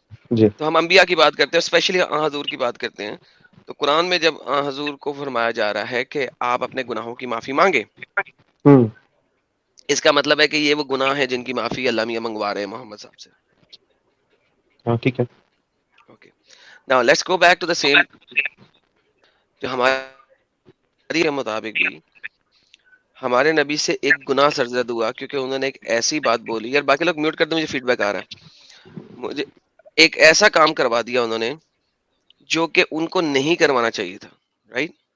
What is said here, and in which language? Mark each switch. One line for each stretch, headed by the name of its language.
Urdu: جی تو ہم انبیاء کی بات کرتے ہیں, اسپیشلی حضور کی بات کرتے ہیں. تو قرآن میں جب حضور کو فرمایا جا رہا ہے کہ آپ اپنے گناہوں کی معافی مانگے, اس کا مطلب ہے کہ یہ وہ گناہ ہے جن کی معافی اللہ میاں منگوا رہے ہیں محمد صاحب سے. ہاں ٹھیک ہے.
English: Okay, now let's go back to the same.
Urdu: جو ہمارے مطابق بھی ہمارے نبی سے ایک گناہ سرزد ہوا کیونکہ انہوں نے ایک ایسی بات بولی, یار باقی لوگ میوٹ کر دیں, مجھے فیڈ بیک آ رہا ہے. مجھے ایک ایسا کام کروا دیا انہوں نے جو کہ ان کو نہیں کروانا چاہیے تھا, رائٹ؟